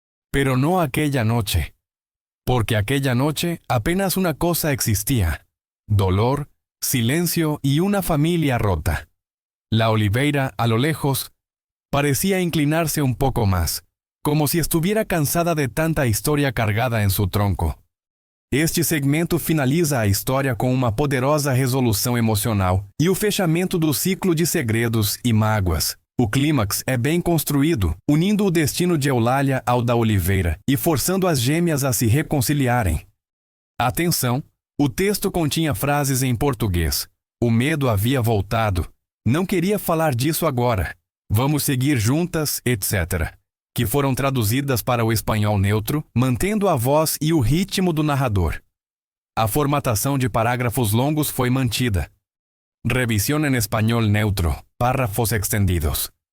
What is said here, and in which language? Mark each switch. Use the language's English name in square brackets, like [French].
[Spanish] Pero no aquella noche. Porque aquella noche apenas una cosa existía: dolor, silencio y una familia rota. La oliveira, a lo lejos, parecía inclinarse un poco más, como si estuviera cansada de tanta historia cargada en su tronco. [Portuguese] Este segmento finaliza a história com uma poderosa resolução emocional e o fechamento do ciclo de segredos e mágoas. O clímax é bem construído, unindo o destino de Eulalia ao da Oliveira e forçando as gêmeas a se reconciliarem. Atenção, o texto continha frases em português. O medo havia voltado. Não queria falar disso agora. Vamos seguir juntas, etc., que foram traduzidas para o espanhol neutro, mantendo a voz e o ritmo do narrador. A formatação de parágrafos longos foi mantida. [Spanish] Revisión en español neutro, párrafos extendidos.